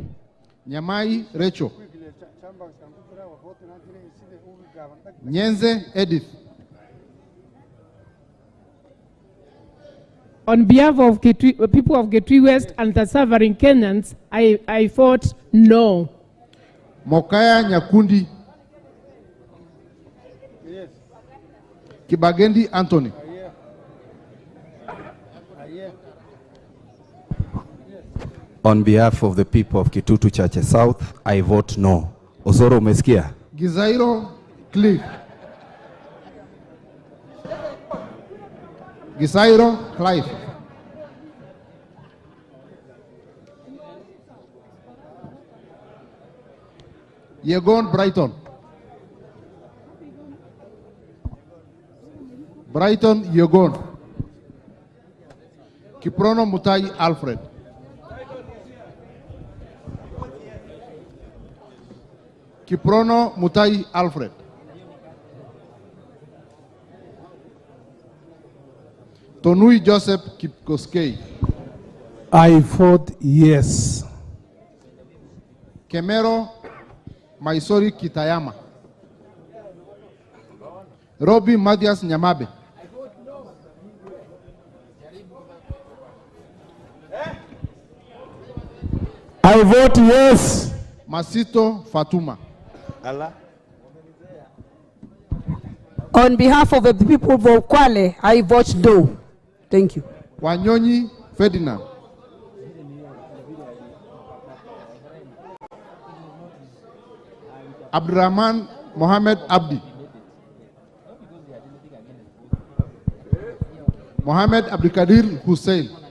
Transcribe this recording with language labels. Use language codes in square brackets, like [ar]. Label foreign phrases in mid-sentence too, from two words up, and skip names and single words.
[en] Nyamai Rachel. Nyenze Edith. On behalf of people of Kitui West and the suffering Kenyans, I vote no. Mokaya Nyakundi. Yes. Kibagendi Anthony. On behalf of the people of Kitutu Church South, I vote no. [sw] Osoro umesikia? [en] Gizairo Cliff. Gisairo Clive. Yegon Brighton. Brighton Yegon. Kiprono Mutai Alfred. Kiprono Mutai Alfred. Tonui Joseph Kipkoskei. I vote yes. Kemero Maisori Kitayama. Robbie Mathias Nyamabe. I vote yes. Masito Fatuma. On behalf of the people of Kwale, I vote no. Thank you. Wanyonyi Ferdinand. Abdurrahman Mohammed Abdi. Mohammed Abdikadir Hussein.